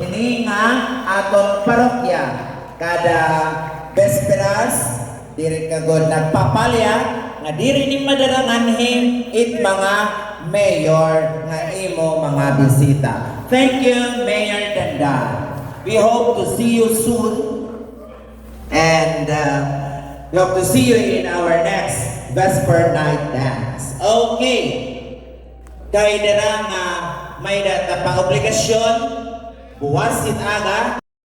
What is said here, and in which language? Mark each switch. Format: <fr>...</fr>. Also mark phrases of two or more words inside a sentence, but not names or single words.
<war>Ini nga aton parokya kada Vesperas diri kagod nagpapalya nga diri ni madaranganhin it mga mayor nga imo mga bisita.</war> <en>Thank you, Mayor Dandan. We hope to see you soon and we hope to see you in our next Vesper Night Dance. Okay.</en> <war>Kay dira nga may data pa obligasyon buwas it aga</war>